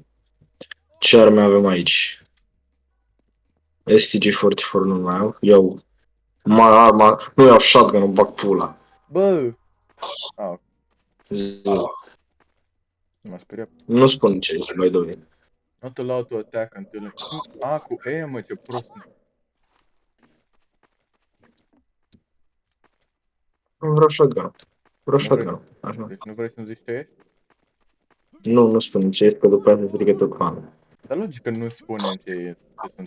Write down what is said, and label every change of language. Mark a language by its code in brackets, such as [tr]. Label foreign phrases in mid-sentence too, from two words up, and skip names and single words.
[ro] Ce arme avem aici? STG-44 nu mai au. Iau. Nu iau shotgun-ul, bag pula. Bă! Zi. M-a speriat. Nu spun ce zic, mai doi. [en] Not allowed to attack until... [ro] cu E, mă, ce prost. Vreau shotgun. Vreau Nu vrei, shotgun. Așa. deci nu vrei să-mi zici ce ești? Nu spun ce ești, că după aceea se strică tot fanul. Dar logic că nu spunem ce sunt.